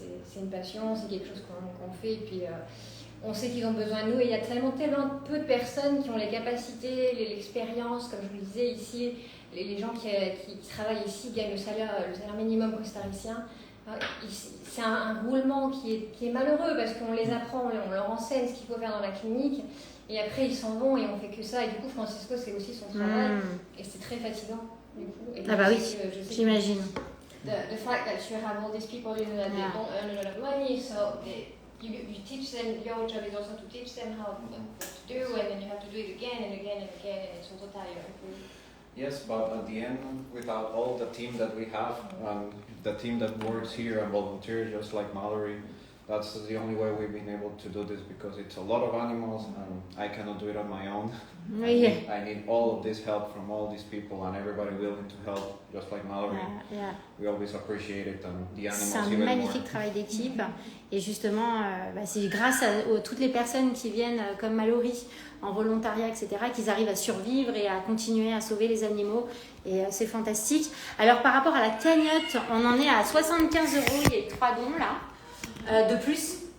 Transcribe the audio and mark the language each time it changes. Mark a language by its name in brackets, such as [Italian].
[French] C'est une passion, c'est quelque chose qu'on fait et puis... on sait qu'ils ont besoin de nous et il y a tellement peu de personnes qui ont les capacités, l'expérience, comme je vous le disais ici, les gens qui travaillent ici gagnent le salaire minimum costaricien. C'est un roulement qui est malheureux parce qu'on les apprend, on leur enseigne ce qu'il faut faire dans la clinique et après ils s'en vont et on fait que ça. Et du coup, Francisco, c'est aussi son travail et c'est très fatigant. Du coup. Et ah bah oui, j'imagine. [English] The fact that you have all these people, you know, that they don't earn a lot of money, so you teach them, your job is also to teach them what to do, and then you have to do it again and again and again, and it's also tiring. Yes, but at the end, without all the team that we have, the team that works here and volunteers, just like Mallory, that's the only way we've been able to do this, because it's a lot of animals and I cannot do it on my own. I need all of this help from all these people and everybody willing to help, just like Mallory. We always appreciate it, and the animals [French] C'est un magnifique travail d'équipe, et justement c'est grâce à toutes les personnes qui viennent comme Mallory en volontariat, etc., qu'ils arrivent à survivre et à continuer à sauver les animaux, et c'est fantastique. Alors par rapport à la cagnotte, on en est à 75 €, il y a 3 dons là, de plus.